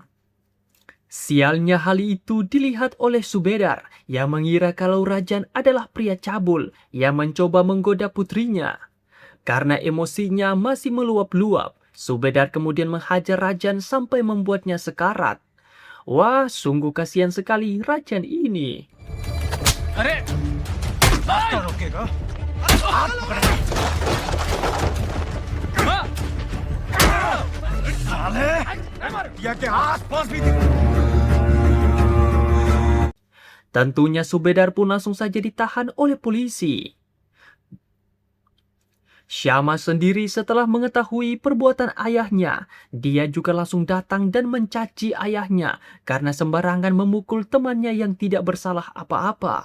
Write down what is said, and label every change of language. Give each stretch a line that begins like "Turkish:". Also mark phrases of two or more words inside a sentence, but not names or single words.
Indonesian: Sialnya hal itu dilihat oleh Subedar yang mengira kalau Rajan adalah pria cabul yang mencoba menggoda putrinya. Karena emosinya masih meluap-luap, Subedar kemudian menghajar Rajan sampai membuatnya sekarat. Wah, sungguh kasihan sekali Rajan ini.
Hindi: अरे रास्ता रोकेगा हाथ पकड़ना साले या के आसपास भी
Indonesian: Tentunya Subedar pun langsung saja ditahan oleh polisi. Syama sendiri setelah mengetahui perbuatan ayahnya, dia juga langsung datang dan mencaci ayahnya karena sembarangan memukul temannya yang tidak bersalah apa-apa.